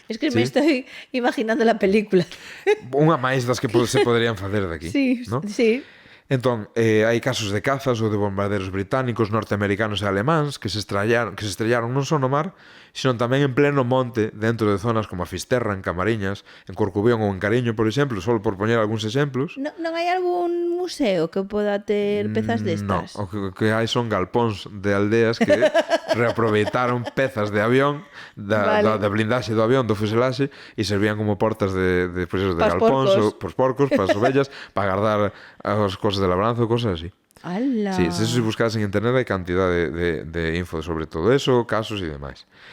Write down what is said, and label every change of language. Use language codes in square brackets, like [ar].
[es] Es que me estoy imaginando la película. [gl] Unha máis das que se poderían facer daqui. Sí, ¿no? sí. Entón, hai casos de cazas ou de bombarderos británicos, norteamericanos e alemáns que se estrellaron non só no mar, sino tamén en pleno monte, dentro de zonas como a Fisterra, en Camariñas, en Corcubión ou en Cariño, por exemplo, só por poñer algúns exemplos. Non hai algún museo que poda ter pezas destas? No, o que hai son galpóns de aldeas que reaproveitaron pezas de avión da blindaxe do avión, do fuselaxe, e servían como portas de galpóns, pos porcos, para as ovellas, para guardar as cosas de labranza ou cosas así. ¡Hala! Sí, se buscas en internet hai cantidad de info sobre todo eso, casos e demais.